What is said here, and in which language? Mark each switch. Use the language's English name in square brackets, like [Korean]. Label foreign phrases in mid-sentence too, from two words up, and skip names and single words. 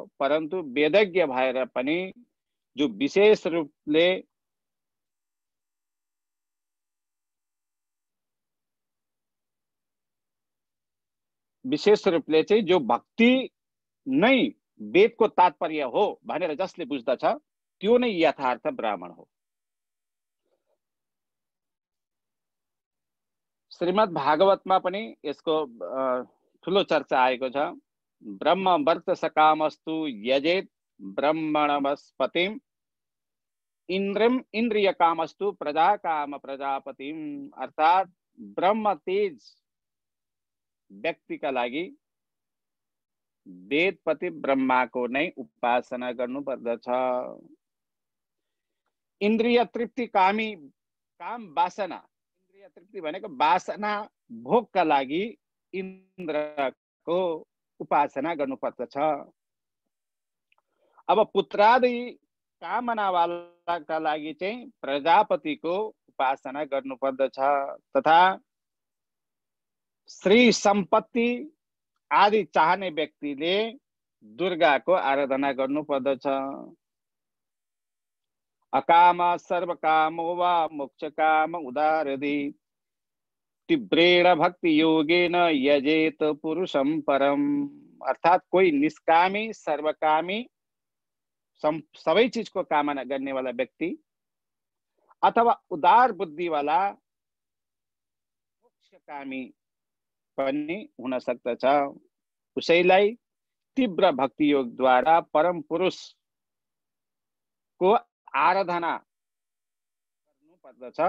[Nepali] परन्तु वेदज्ञ भएर पनि जो विशेष रूपले चाहिँ जो भक्ति नै वेदको तात्पर्य हो भनेर जसले बुझ्दछ त्यो नै यथार्थ ब्राह्मण हो। श्रीमद् भागवतमा पनि यसको ठुलो चर्चा आएको छ। [Sanskrit] ब्रह्म वर्त सकामस्तु यजेत ब्रह्मणस्पतिम इन्द्रम इंद्रिय कामस्तु प्रजा काम प्रजापतिम। [Nepali] अर्थात ब्रह्म तेज व्यक्तिका लागि वेदपति ब्रह्माको नै उपासना गर्नुपर्दछ। इन्द्रिय तृप्ति कामी, काम वासना, इन्द्रिय तृप्ति भनेको वासना भोगका लागि इन्द्रको उपासना गर्नुपर्दछ। अब पुत्रादि कामनावालाका लागि चाहिँ प्रजापतिको उपासना गर्नुपर्दछ। तथा श्री सम्पत्ति आदि चाहने व्यक्तिले दुर्गाको आराधना गर्नुपर्दछ। [Sanskrit] अकाम सर्वकामो वा मोक्षकाम उदारधि तीव्रेण भक्ति योगेन यजेत पुरुषम परम। [Nepali] अर्थात कोही निष्कामी सर्वकामी सबै चीजको कामना गर्ने वाला व्यक्ति अथवा उदार बुद्धि वाला मोक्षकामी पनि हुन सक्दछ। उसैलाई तीव्र भक्ति योग द्वारा परम पुरुष को आराधना गर्नुपर्दछ।